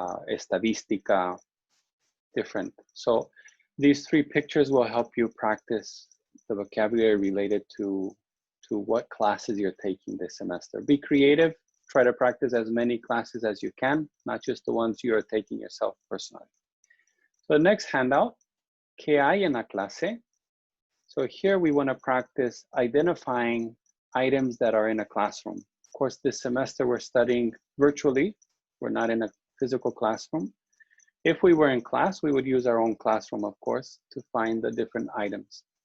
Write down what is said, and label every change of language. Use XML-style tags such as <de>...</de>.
<en>estadística, different. So these 3 pictures will help you practice the vocabulary related to what classes you're taking this semester. Be creative, try to practice as many classes as you can, not just the ones you are taking yourself personally.</en> <es>So the next handout, ¿Qué hay en la clase?</es> <en>So here we want to practice identifying items that are in a classroom. Of course, this semester we're studying virtually. We're not in a physical classroom. If we were in class, we would use our own classroom, of course, to find the different items.</en>